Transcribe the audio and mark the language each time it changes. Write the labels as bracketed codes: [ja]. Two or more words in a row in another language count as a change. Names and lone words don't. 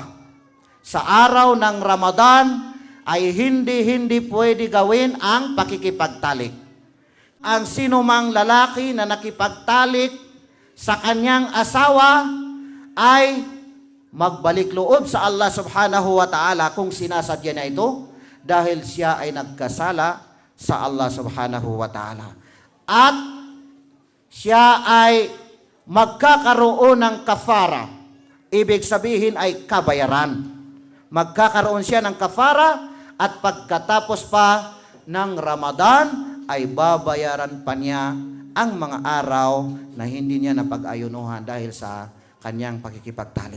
[tl] Sa araw ng Ramadan ay hindi pwede gawin ang pakikipagtalik. Ang sinumang lalaki na nakipagtalik sa kanyang asawa ay magbalik loob sa Allah [ar] سبحانه وتعالى [tl] kung sinasadya niya ito, dahil siya ay nagkasala sa Allah [ar] سبحانه وتعالى. [tl] At siya ay magkakaroon ng kafara. Ibig sabihin ay kabayaran. Magkakaroon siya ng kafara at pagkatapos pa ng Ramadan ay babayaran pa niya ang mga araw na hindi niya napag-ayunuhan dahil sa kanyang pakikipagtalik.